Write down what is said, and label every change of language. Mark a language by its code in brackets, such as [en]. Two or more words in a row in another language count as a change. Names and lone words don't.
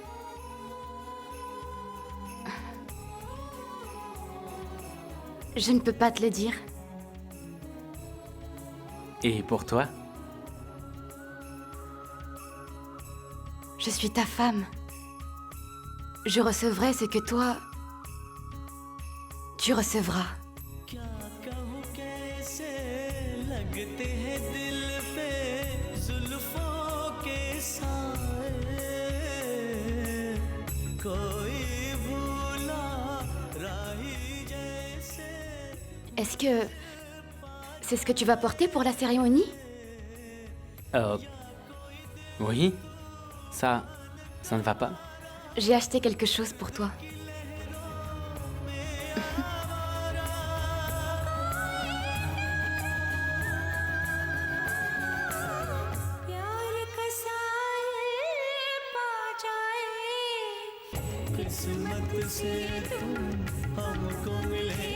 [fr] Je ne peux pas te le dire. Et pour toi? Je suis ta femme. Je recevrai ce que toi, tu recevras. [hi] कहूँ कैसे लगते हैं दिल पे जुल्फों के साए कोई भूला राही जैसे [fr] Est-ce que c'est ce que tu vas porter pour la cérémonie? Oui? Ça ne va pas? J'ai acheté quelque chose pour toi. [hi] प्यार का साए पा जाए किस्मत से तुम हमको मिले